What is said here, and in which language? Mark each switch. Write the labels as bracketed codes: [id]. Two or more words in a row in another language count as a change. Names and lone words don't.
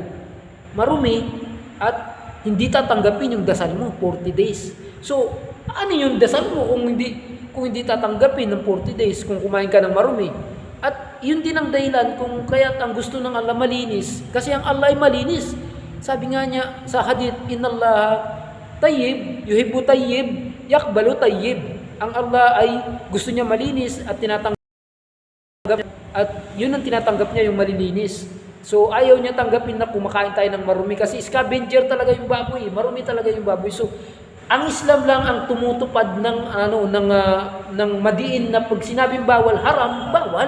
[tl] Marumi at hindi tatanggapin yung dasal mo 40 days. So, ano yung dasal mo kung hindi tatanggapin ng 40 days kung kumain ka ng marumi? At yun din ang dahilan kung kaya't ang gusto ng Allah malinis. Kasi ang Allah ay malinis. Sabi nga niya sa hadith, [ar] إن الله طيب، يحب طيب، يقبل طيب. [tl] Ang Allah ay gusto niya malinis at yun ang tinatanggap niya yung malilinis. So ayaw niya tanggapin na kumakain tayo ng marumi kasi scavenger talaga yung baboy, marumi talaga yung baboy. So ang Islam lang ang tumutupad ng madiin na pag sinabing bawal, haram, bawal.